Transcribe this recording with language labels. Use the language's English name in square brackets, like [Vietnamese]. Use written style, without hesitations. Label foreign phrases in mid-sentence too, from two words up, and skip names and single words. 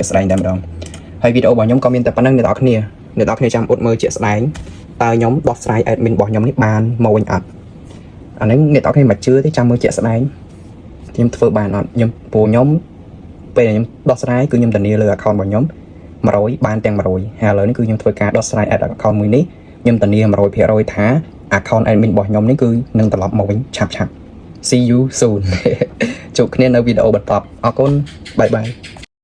[Khmer] ក់ស្ដែងតែម្ដងហើយវីដេអូរបស់ខ្ញុំក៏មានតែប៉ុណ្្នឹងអ្នកនរគ្នាចាំអ៊ុតមើលជាក់ស្ដែងតើខ្ញុំដោះស្រាយ admin របស់ខ្ញុំនេះបានមកវិញអត់អានេះអ្នកនរគ្នាមិនជឿទេចាំមើលជាក់ស្ដែងខ្ញុំធ្វើបានអត់ខ្ញុំពេលខ្ញុំដោះស្រាយគឺខ្ញុំធានាលើ account របស់ខ្ញុំ100បានទាំង100ហើយឥឡូវនេះគឺខ្ញុំធ្វើការដោះស្រាយ account មួយនេះខ្ញុំធានា 100% ថា [English] account admin [Khmer] របស់ខ្ញុំនេះគឺនឹងត្រឡប់មកវិញឆាប់ [English] See you soon [Khmer] ជួបគ្នានៅវីដេអូបន្ទាប់អរគុណបាយបាយ